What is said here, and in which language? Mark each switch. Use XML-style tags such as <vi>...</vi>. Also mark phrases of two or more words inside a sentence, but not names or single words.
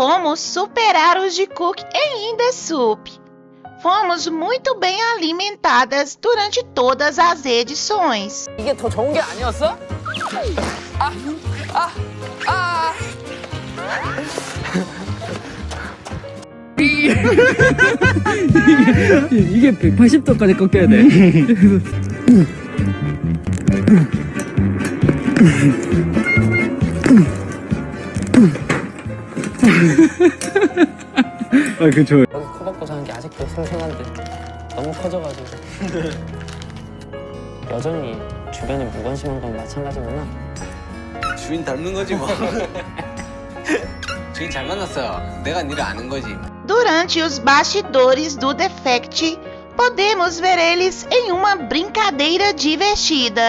<pt>como superar os de Cook em Indesup. Fomos muito bem alimentadas durante todas as edições.</pt> <ko>이게 더 좋은 게 아니었어? 이게 180도까지 꺾여야 돼. 아, 그쵸. 여기 코 박고 자는 게 아직도 생생한데 너무 커져가지고 여전히 주변에 무관심한 건 마찬가지구나. 주인 닮는 거지 뭐. 주인 잘 만났어요. 내가 니를 아는 거지.</ko> <pt>Durante os bastidores do Defect, podemos ver eles em uma brincadeira divertida.</pt>